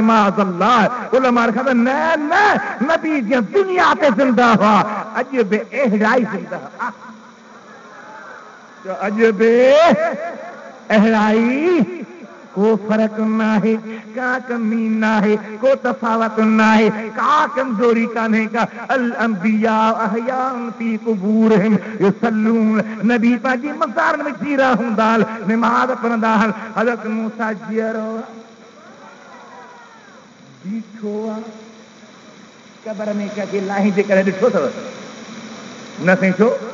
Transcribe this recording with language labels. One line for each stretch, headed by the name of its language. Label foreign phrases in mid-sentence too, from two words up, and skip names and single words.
Sindhi: माज़अल्लाह, उलमा लिखंदा न न, नबी जीअं दुनिया ते ज़िंदा हुआ, अॼु बि अहिड़ा ई ज़िंदा आहे। अॼु बि अहिड़ाई, को फ़र्क़ु न आहे, का कमी न आहे, को तफ़ावत न आहे, का कमज़ोरी कान्हे का।
Arabic: الأنبياء أحياء في قبورهم يصلون,
Sindhi: नबी पंहिंजी मज़ारनि में जीरा हूंदा आहिनि, निमाज़ पढ़ंदा आहिनि। हज़रत मूसा जीअरो बीठो आहे, क़ब्र में कंहिंखे लाही जे करे ॾिठो अथव? न साईं, छो?